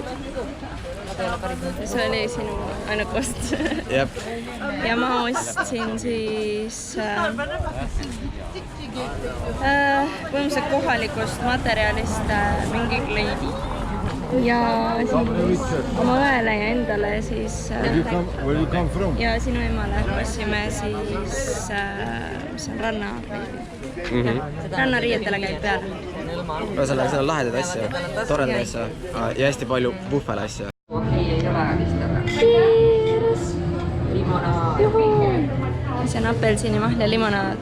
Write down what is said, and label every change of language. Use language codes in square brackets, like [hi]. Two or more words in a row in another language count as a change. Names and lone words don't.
[et] See oli sinu ainuke ost. Jep. Ja ma ostsin siis põhimõtteliselt kohalikust materjalist mingi kleidi. Ja siis oma õele ja endale siis [en] Where you come from? [et] ja sinu emale ostsime siis mis on rannakleidi. Rannariietele käib peale. Ühesõnaga, seal on lahedaid asju, toredaid asju ja hästi palju puhvel asju. See on apelsinimahl ja limonaad.